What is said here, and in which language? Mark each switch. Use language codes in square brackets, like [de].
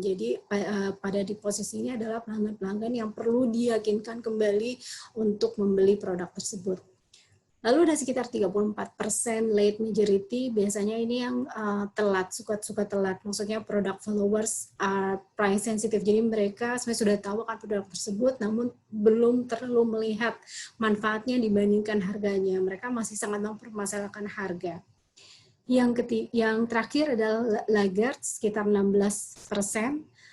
[id] Jadi pada di posisi ini adalah pelanggan-pelanggan yang perlu diyakinkan kembali untuk membeli produk tersebut. Lalu ada sekitar 34% late majority, biasanya ini yang telat, suka telat. [en] Maksudnya product followers are price sensitive. [id] Jadi mereka sebenarnya sudah tahu akan produk tersebut, namun belum terlalu melihat manfaatnya dibandingkan harganya. Mereka masih sangat mempermasalahkan harga. Yang terakhir adalah laggards, sekitar 16%.